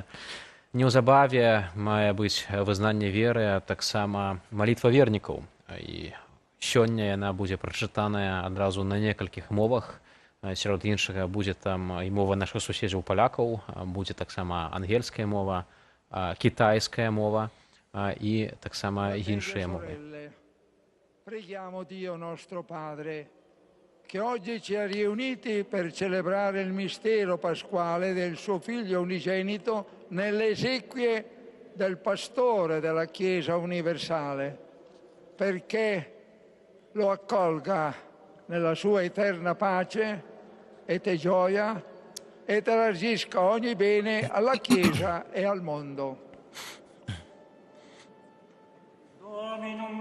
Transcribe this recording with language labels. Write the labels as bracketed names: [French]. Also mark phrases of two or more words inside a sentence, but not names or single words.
[Belarusian] Неўзабаве мае быць вызнанне веры, а таксама малітва вернікаў. І сёння яна будзе прачытаная адразу на некалькіх мовах. Сярод іншага будзе там і мова нашых суседзяў палякаў, будзе таксама ангельская мова, китайская мова і таксама іншыя мовы. [Italian] Preghiamo Dio nostro Padre, che oggi ci ha riuniti per celebrare il mistero pasquale del suo Figlio unigenito nelle esequie del pastore della Chiesa universale, perché lo accolga nella sua eterna pace e gioia e trasmisca ogni bene alla Chiesa e al mondo.